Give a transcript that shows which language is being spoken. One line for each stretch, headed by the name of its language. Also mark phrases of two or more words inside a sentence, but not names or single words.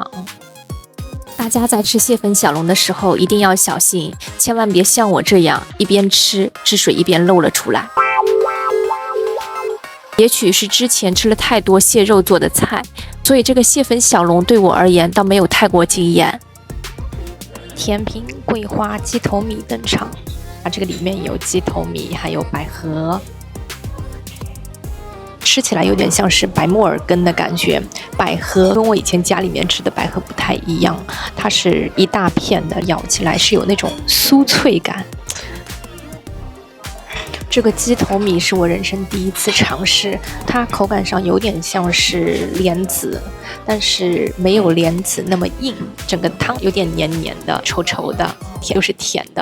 Chinese: 大家在吃蟹粉小籠的時候一定要小心，千萬別像我這樣一邊吃汁水一邊漏了出來。也許是之前吃了太多蟹肉做的菜，所以這個蟹粉小籠對我而言倒沒有太過驚豔。甜品桂花雞頭米登場，它這個裡面有雞頭米，還有百合，吃起來有點像是白木耳羹的感覺。百合跟我以前家裡面吃的百合不太一樣，它是一大片的，咬起來是有那種酥脆感。這個雞頭米是我人生第一次嘗試，它口感上有點像是蓮子，但是沒有蓮子那麼硬，整個湯有點黏黏的、稠稠的，又是甜的。